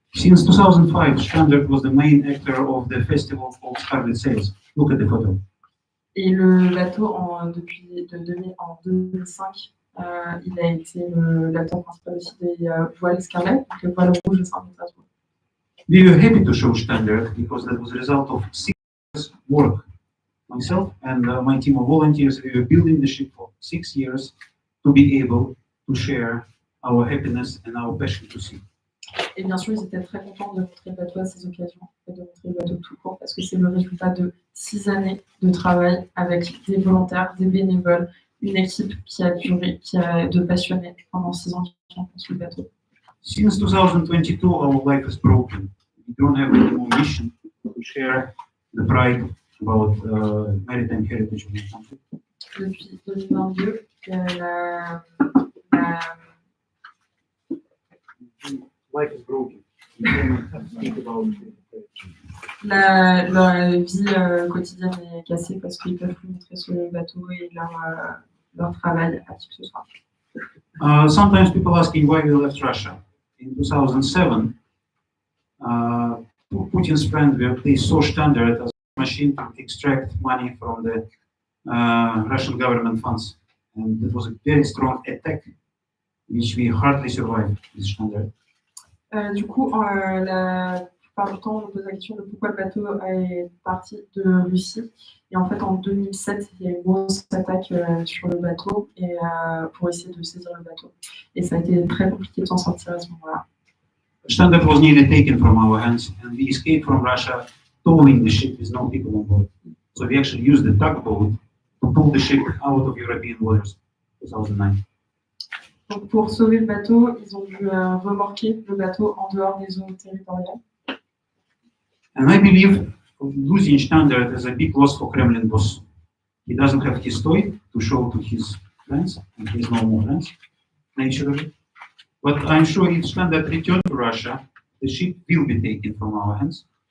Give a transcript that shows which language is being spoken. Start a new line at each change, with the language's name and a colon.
English: Since 2005, Shtandart was the main actor of the festival called Scarlet Sails. Look at the photo.
French: Et le bateau, en 2005, il a été l'acteur principal aussi des voiles Scarlet, donc les voiles rouges de Saint-Pétersbourg.
English: We were happy to show Shtandart because that was a result of 6 years work. Myself and my team of volunteers, we were building the ship for 6 years to be able to share our happiness and our passion to sea.
French: Et bien sûr, ils étaient très contents de montrer le bateau à ces occasions et de montrer le bateau tout court parce que c'est le résultat de 6 années de travail avec des volontaires, des bénévoles, une équipe qui a duré, qui a de passionnés pendant 6 ans qui ont construit le bateau.
English: Since 2022, our life is broken. We don't have any more mission to share the pride about maritime heritage of the country.
French: Depuis 2022, la
English: Life is broken. We cannot speak about
French: leur vie quotidienne est cassée parce qu'ils ne peuvent plus montrer sur le bateau et leur travail à qui que ce soit.
English: Sometimes people asking why we left Russia. In 2007, Putin's friend they saw Shtandart as a machine to extract money from the Russian government funds. And it was a very strong attack, which we hardly survived with Shtandart.
French: Du coup, la plupart du temps, on pose la question de pourquoi le bateau est parti de Russie. Et en fait, en 2007, il y a eu une grosse attaque sur le bateau et, pour essayer de saisir le bateau. Et ça a été très compliqué de s'en sortir à ce moment-là.
English: Shtandart was nearly taken from our hands, and we escaped from Russia, towing the ship with no people on board. So we actually used the tugboat to pull the ship out of European waters in 2009.
French: Donc, pour sauver le bateau, ils ont dû remorquer le bateau en dehors des eaux territoriales.
English: And I believe losing Shtandart is a big loss for Kremlin boss. He doesn't have his toy to show to his friends, and he has no more friends, naturally. But I'm sure if Shtandart returns to Russia, the ship will be taken from our hands.